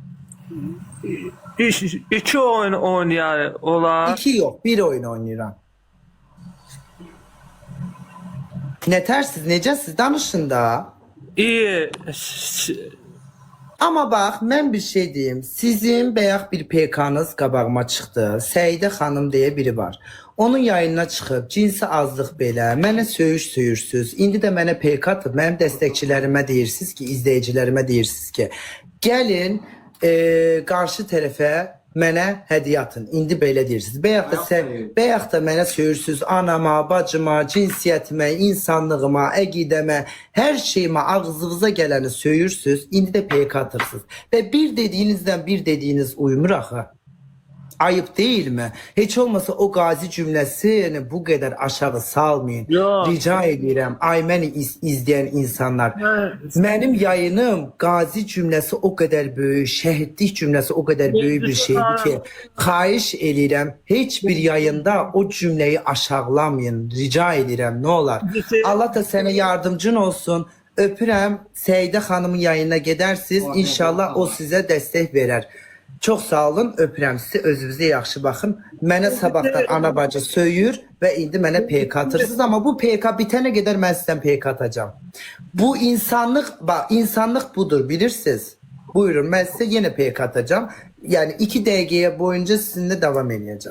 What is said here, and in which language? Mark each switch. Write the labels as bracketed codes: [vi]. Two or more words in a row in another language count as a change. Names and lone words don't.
[az] İki oyun oynayar olar. 2 yok, bir oyun oynayıram. Netersiz, necəsiz danışın da. [tr] İyi. Ama bak ben bir şey diyeyim. [az] Sizin beyaz bir PK'nız qabağıma çıxdı. Seyide xanım diye biri var. Onun yayınına çıxıb cinsi azlıq belə, mənə söyürsüz. İndi də mənə PK atıb, mənim dəstəkçilərimə deyirsiniz ki, izləyicilərimə deyirsiniz ki, gəlin qarşı tərəfə mənə hədiyyə atın. İndi belə deyirsiniz. Bəyək da mənə söyürsüz anama, bacıma, cinsiyyətimə, insanlığıma, əqidəmə, hər şeyimə, ağzınıza gələni söyürsüz. İndi də PK atırsınız. Və bir dediyinizdən bir dediyiniz uymur axı. [tr] Ayıp değil mi? Hiç olmasa o gazi cümlesini bu kadar aşağı salmayın. Yo. [az] Rica edirəm. [tr] Ay məni izleyen insanlar. Benim yayınım gazi cümlesi o kadar büyük, şehitlik cümlesi o kadar büyük bir şeydi ki [az] xahiş edirəm. [tr] Hiçbir yayında o cümleyi aşağılamayın. [az] Rica edirəm. [tr] Ne olur. Allah da sana yardımcın olsun. [az] Öpürəm. [tr] Seyide Hanım'ın yayınına gidersiniz. İnşallah o size destek verer. Çok sağ olun, [az] öpürəm sizi, özünüzə yaxşı baxın. Mənə sabahdan ana bacı söyür və indi mənə PK atırsınız ama bu PK bitənə qədər mən sizdən PK atacağım. Bu insanlıq, bak insanlıq budur bilirsiniz. Buyurun mən sizə yenə PK atacağım. Yani 2 dəqiqəyə boyunca sizinlə [tr] devam edeceğim.